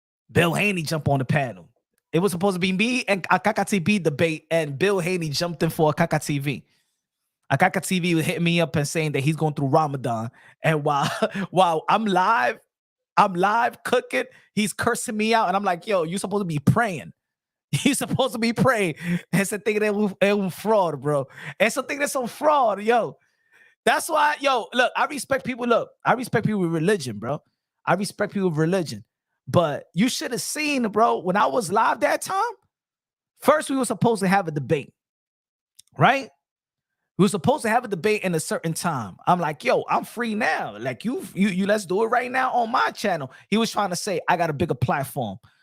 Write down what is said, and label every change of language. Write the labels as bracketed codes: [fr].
[en] Bill Haney jumped on the panel. It was supposed to be me and Akaka TV debate, and Bill Haney jumped in for Akaka TV. Akaka TV was hitting me up and saying that he's going through Ramadan, and while I'm live cooking, he's cursing me out, and I'm like, yo, you supposed to be praying. He's supposed to be praying. [es] Ese tigre es un fraud, bro. Ese tigre es un fraud, yo. [en] That's why, yo, look, I respect people. Look, I respect people with religion, bro. I respect people with religion. But you should have seen, bro, when I was live that time, first we were supposed to have a debate, right? We were supposed to have a debate in a certain time. I'm like, yo, I'm free now. Like, you let's do it right now on my channel. He was trying to say, I got a bigger platform.